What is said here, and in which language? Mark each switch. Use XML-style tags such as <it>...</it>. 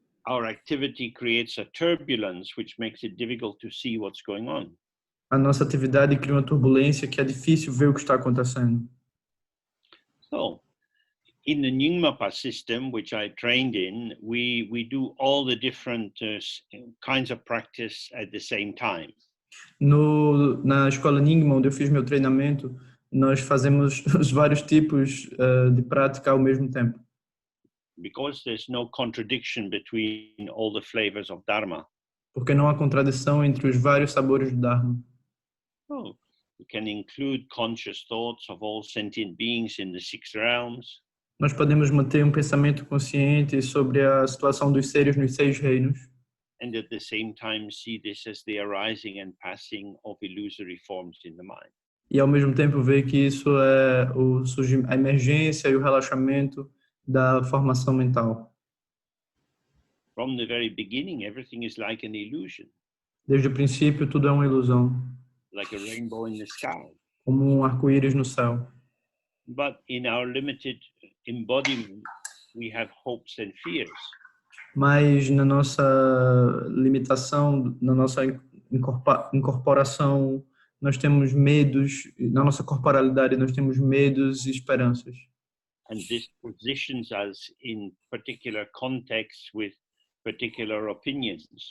<en>our activity creates a turbulence which makes it difficult to see what's going on.</en> <pt>a nossa atividade cria uma turbulência que é difícil ver o que está acontecendo.</pt> <en>So, in the Nyingmapa system, which I trained in, we do all the different kinds of practice at the same time.</en> <pt>Na escola Nyingma, onde eu fiz meu treinamento, nós fazemos os vários tipos de prática ao mesmo tempo.</pt> <en>Because there's no contradiction between all the flavors of Dharma.</en> <pt>Porque não há contradição entre os vários sabores do Dharma.</pt> <en>Oh, we can include conscious thoughts of all sentient beings in the 6 realms.</en> <pt>Nós podemos manter um pensamento consciente sobre a situação dos seres nos 6 reinos.</pt> <en>And at the same time see this as the arising and passing of illusory forms in the mind.</en> <pt>E ao mesmo tempo ver que isso é a emergência e o relaxamento da formação mental.</pt> <en>From the very beginning, everything is like an illusion.</en> <pt>Desde o princípio, tudo é uma ilusão.</pt> <en>Like a rainbow in the sky.</en> <pt>Como um arco-íris no céu.</pt> <en>But in our limited embodiment, we have hopes and fears.</en> <pt>mas na nossa limitação, na nossa incorporação, nós temos medos, na nossa corporalidade nós temos medos e esperanças.</pt> <en>And this positions us in particular contexts with particular opinions.</en>